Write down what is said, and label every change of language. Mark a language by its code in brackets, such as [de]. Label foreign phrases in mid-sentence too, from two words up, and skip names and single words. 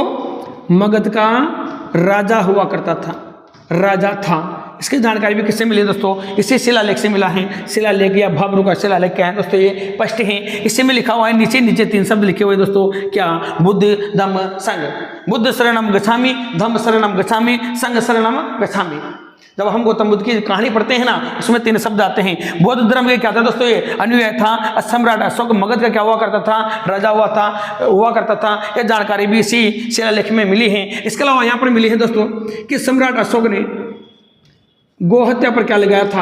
[hi] मगध का राजा हुआ करता था, राजा था। इसकी जानकारी भी किससे मिली दोस्तों? इसी शिलालेख से मिला है। शिलालेख या भाब्रू का शिलालेख क्या है दोस्तों? ये स्पष्ट है। इसी में लिखा हुआ है, नीचे 3 शब्द लिखे हुए दोस्तों। क्या? बुद्ध, धम्म, संघ। [pi] बुद्ध शरणम गच्छामि, धम्म शरणम गच्छामि, संघ शरणम गच्छामि। [hi] जब हम गौतम बुद्ध की कहानी पढ़ते हैं ना, उसमें 3 शब्द आते हैं। बौद्ध धर्म के क्या था दोस्तों? ये अनुयायी था। सम्राट अशोक मगध का क्या हुआ करता था? राजा हुआ करता था। यह जानकारी भी इसी शिलालेख में मिली है। इसके अलावा यहाँ पर मिली है दोस्तों कि सम्राट अशोक ने गोहत्या पर क्या लगाया था?